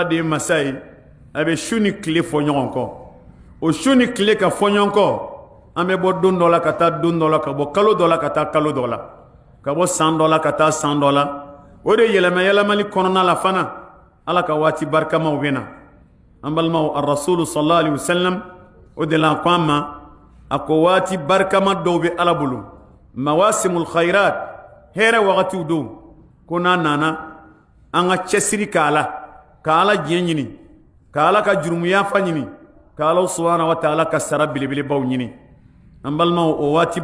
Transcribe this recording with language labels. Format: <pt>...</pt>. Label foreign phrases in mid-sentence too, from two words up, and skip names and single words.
<bm>de ye masa ye a bɛ su ni tile fɔ ɲɔgɔn kɔ o su ni tile ka fɔ ɲɔgɔn kɔ an bɛ bɔ don dɔ la ka taa don dɔ la ka bɔ kalo dɔ la ka taa kalo dɔ la ka bɔ san dɔ la ka taa san dɔ la o de yɛlɛma yɛlɛmali kɔnɔna la fana ala ka waati barikamaw bɛ na an balimaw arasulu</bm> <ar>صلى الله عليه وسلم</ar> <bm>o de la ko an ma a ko waati barikama dɔw bɛ ala bolo</bm> <ar>مواسم الخيرات</ar> <bm>hɛrɛ wagatiw don ko n'a nana an ka cɛsiri k'a la ka ala diɲɛ ɲini ka ala ka jurumuyafa ɲini ka ala</bm> <ar>سبحانه وتعالى</ar> <bm>ka sara belebelebaw ɲini an balimaw o waati</bm>